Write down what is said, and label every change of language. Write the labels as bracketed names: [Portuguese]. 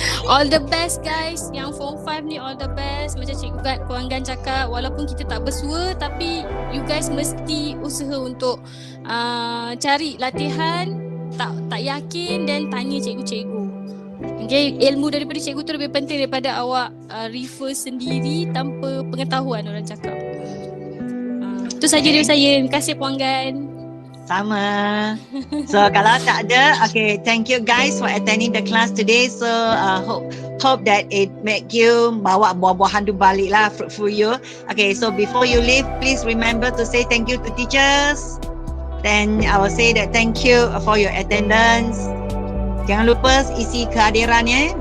[English] All the best guys, [Malay] yang form 5 ni [English] all the best. [Malay] Macam Cikgu Puan Gan cakap, walaupun kita tak bersua, tapi [English] you guys [Malay] mesti usaha untuk cari latihan. Tak yakin dan tanya cikgu-cikgu. Okay, ilmu daripada cikgu tu lebih penting daripada awak refer sendiri tanpa pengetahuan, orang cakap. Itu saja dari saya. Terima kasih Puan Gan. Sama. [English] So [Malay] kalau tak ada, [English] okay, thank you guys for attending the class today. So hope that it make you [Malay] bawa buah-buahan tu balik lah, [English] fruitful you. Okay, so before you leave, please remember to say thank you to teachers. Then I will say that thank you for your attendance. [Malay] Jangan lupa isi kehadirannya.